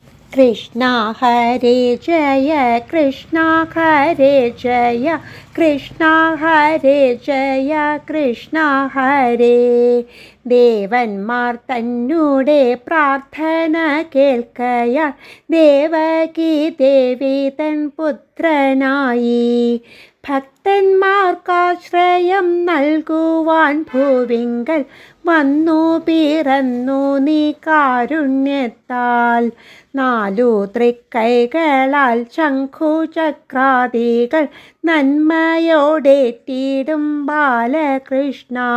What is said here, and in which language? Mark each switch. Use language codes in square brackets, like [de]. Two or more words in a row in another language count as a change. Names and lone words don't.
[sa] कृष्णा हरे जय कृष्णा हरे [ml] जय कृष्णा हरे जय कृष्णा हरे ദേവന്മാർ തന്നൂടെ പ്രാർത്ഥന കേൾക്കയാൽ ദേവകി ദേവി തൻ പുത്രനായി ഭക്തന്മാർക്കാശ്രയം നൽകുവാൻ ഭൂവിങ്കൽ വന്നു പിറന്നു നീ കാരുണ്യത്താൽ നാലു തൃക്കൈകളാൽ ശംഖുചക്രാദികൾ നന്മയോടേറ്റിടും ബാലകൃഷ്ണ